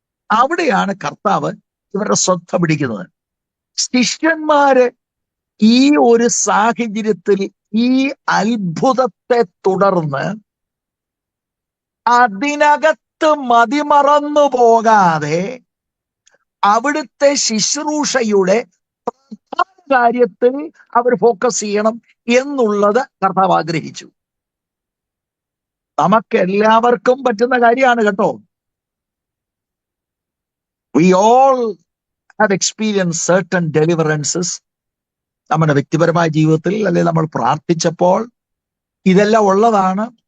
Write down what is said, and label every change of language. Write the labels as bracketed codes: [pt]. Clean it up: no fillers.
[ml] അവിടെയാണ് കർത്താവ് ഇവരുടെ ശ്രദ്ധ പിടിക്കുന്നത്. ശിഷ്യന്മാര് ഈ ഒരു സാഹചര്യത്തിൽ ഈ അത്ഭുതത്തെ തുടർന്ന് അതിനകത്ത് മതിമറന്നു പോകാതെ അവിടുത്തെ ശുശ്രൂഷയുടെ പ്രധാന കാര്യത്തിൽ അവർ ഫോക്കസ് ചെയ്യണം എന്നുള്ളത് കർത്താവ് ആഗ്രഹിച്ചു. നമുക്ക് എല്ലാവർക്കും പറ്റുന്ന കാര്യമാണ് കേട്ടോ. [en] We all have experienced certain deliverances. [ml] നമ്മുടെ വ്യക്തിപരമായ ജീവിതത്തിൽ അല്ലെങ്കിൽ നമ്മൾ പ്രാർത്ഥിച്ചപ്പോൾ ഇതെല്ലാം ഉള്ളതാണ്.